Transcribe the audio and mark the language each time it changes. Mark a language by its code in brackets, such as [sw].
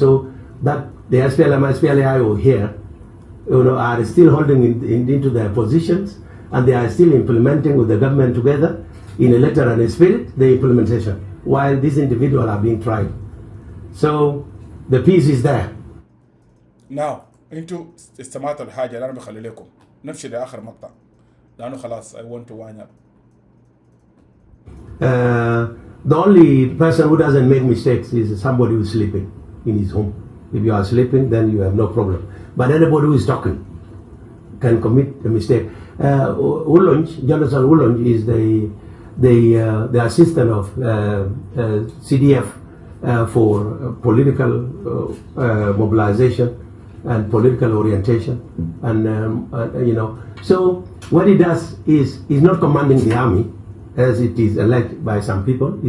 [en] So that the SPLM, SPLAIO here are still holding into their positions, and they are still implementing with the government together in a letter and a spirit the implementation, while these individuals are being tried. So the peace is there. [ar] Now انتوا استمعتوا الحاجة اللي انا بخلي لكم نمشي لاخر مقطع لانه خلاص [en] I want to wind up. The only person who doesn't make mistakes is somebody who is sleeping in his home. If you are sleeping, then you have no problem. But anybody who is talking can commit a mistake. Jonathan Ulonj is the assistant of CDF for political mobilization and political orientation, and So what he does is he's not commanding the army, as it is alleged by some people.